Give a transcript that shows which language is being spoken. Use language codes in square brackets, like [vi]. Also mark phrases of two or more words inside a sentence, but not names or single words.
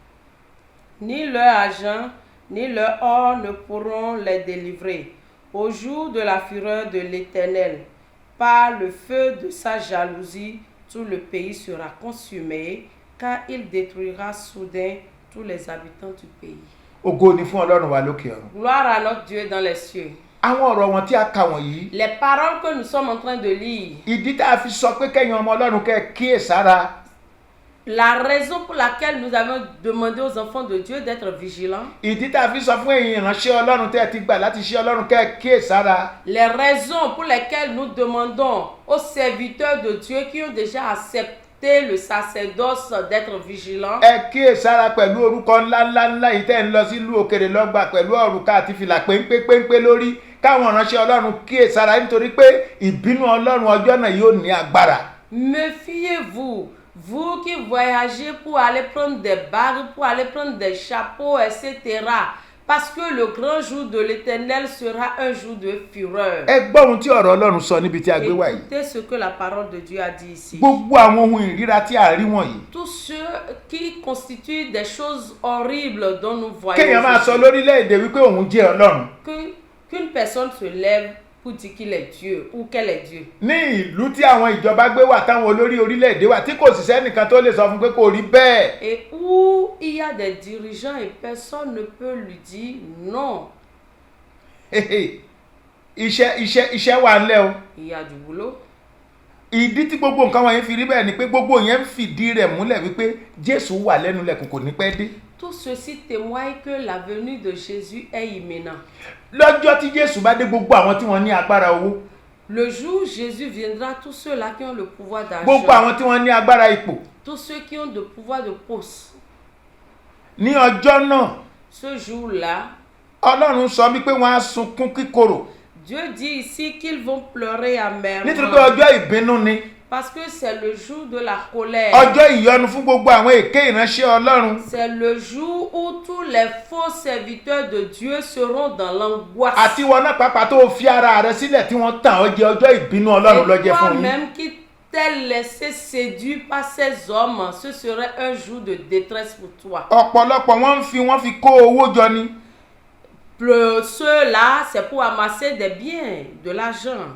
[fr] Ni leur argent ni leur or ne pourront les délivrer au jour de la fureur de l'Éternel. Par le feu de sa jalousie, tout le pays sera consumé, car il détruira soudain tous les habitants du pays. [yo] Ògo ni fún Ọlọ́run wa lókè ọ̀run. [fr] Gloire à notre Dieu dans les cieux. [yo] Àwọn ọ̀rọ̀ wọn tí a kà wọ̀nyí. [fr] Les paroles que nous sommes en train de lire. [yo] Ìdí tá a fi sọ pé kẹ́yin ọmọ Ọlọ́run kẹ́ kíyèsára. [fr] La raison pour laquelle nous avons demandé aux enfants de Dieu d'être vigilants. [yo] Ìdí tá a fi sọ fún ẹ̀yin ìránṣẹ́ Ọlọ́run tẹ́ ẹ ti gbà láti ṣe Ọlọ́run kẹ́ kíyèsára. [fr] Les raisons pour lesquelles nous demandons aux serviteurs de Dieu qui ont déjà accepté le sacerdoce d'être vigilants. [yo] Ẹ kíyèsára pẹ̀lú orúkọ ńláńlá yìí tẹ́ ń lọ sílùú òkèrè lọ́gbà pẹ̀lú òrùka àti fìlà péńpé lórí káwọn ìránṣẹ́ Ọlọ́run kíyèsára nítorí pé ìbínú Ọlọ́run ọjọ́ náà yóò ní agbára. [fr] Méfiez-vous. Vous qui voyagez pour aller prendre des bagues, pour aller prendre des chapeaux, etc. Parce que le grand jour de l'Éternel sera un jour de fureur. [yo] Ẹ gbọ́ ohun tí ọ̀rọ̀ Ọlọ́run sọ níbi tí a gbé wá yìí. [fr] Écoutez ce que la parole de Dieu a dit ici. [yo] Gbogbo àwọn ohun ìríra tí a rí wọ̀nyí. [fr] Tous ceux qui constituent des choses horribles dont nous voyons. [yo] Kéèyàn máa sọ lórílẹ̀-èdè wípé òun jẹ́ Ọlọ́run. [fr] Qu'une personne se lève pour dire qu'il est Dieu ou qu'elle est Dieu. [yo] Ní ìlú tí àwọn ìjọba gbé wà táwọn olórí orílẹ̀-èdè wà tí kò sì sẹ́nìkan tó lè sọ fún pé kò rí bẹ́ẹ̀. [fr] Et où il y a des dirigeants et personne ne peut lui dire non. [yo] Iṣẹ́ wà ńlẹ̀ o. [fr] Il y a du boulot. [yo] Ìdí tí gbogbo nǹkan wọ̀nyí fi rí bẹ́ẹ̀ ni pé gbogbo yẹn ń fìdí rẹ̀ múlẹ̀ wípé Jésù wà lẹ́nu lẹ̀kùn kò ní pẹ́ dé. [fr] Tout ceci témoigne que la venue de Jésus est imminente. [yo] Lọ́jọ́ tí Jésù bá dé gbogbo àwọn tí wọ́n ní agbára owó. [fr] Le jour où Jésus viendra, tous ceux-là qui ont le pouvoir d'argent. [yo] Gbogbo àwọn tí wọ́n ní agbára ipò. [fr] Tous ceux qui ont le pouvoir de poste. [yo] Ní ọjọ́ náà. [fr] Ce jour-là. [yo] Ọlọ́run sọ wípé wọ́n á sunkún kíkorò. [fr] Dieu dit ici qu'ils vont pleurer amèrement. [yo] Nítorí pé ọjọ́ ìbínú ni. [fr] Parce que c'est le jour de la colère. [yo] Ọjọ́ ìyọnu fún gbogbo àwọn èké ìránṣẹ́ Ọlọ́run. [fr] C'est le jour où tous les faux serviteurs de Dieu seront dans l'angoisse. [yo] Àti wọn náà pàápàá tó fi ara rẹ sílẹ̀ tí wọ́n tàn ọ́ jẹ ọjọ́ ìbínú Ọlọ́run ló jẹ́ fún yín. [fr] Et toi-même qui t'es laissé séduire par ces hommes, ce serait un jour de détresse pour toi. [yo] Ọ̀pọ̀lọpọ̀ wọ́n fi kó owó jọ ni. [fr] Ceux-là, c'est pour amasser des biens, de l'argent.